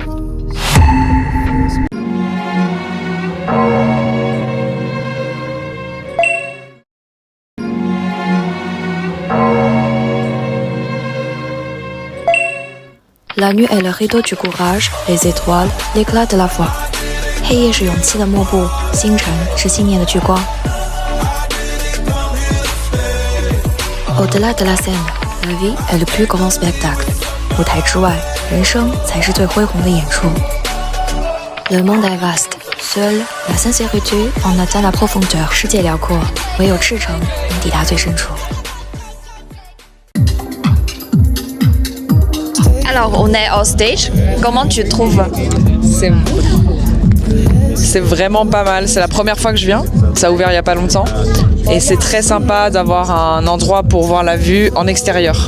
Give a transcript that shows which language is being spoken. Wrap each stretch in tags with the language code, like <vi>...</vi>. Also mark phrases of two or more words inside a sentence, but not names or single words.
<fr>La nuit est le rideau du courage, les étoiles, l'éclat de la foi.</fr> <zh>黑夜是勇气的幕布，星辰是信念的聚光。</zh> <fr>Au-delà de la scène, la vie est le plus grand spectacle.</fr> <zh>舞台之外，人生才是最恢宏的演出。</zh> <fr>Le monde est vaste, seule la sincérité en atteint la profondeur.</fr> <zh>世界辽阔，唯有赤诚能抵达最深处。</zh> <fr>Alors, on est au stage. Comment tu trouves? C'est vraiment pas mal. C'est la première fois que je viens. Ça a ouvert il y a pas longtemps. Et c'est très sympa d'avoir un endroit pour voir la vue en extérieur.</fr>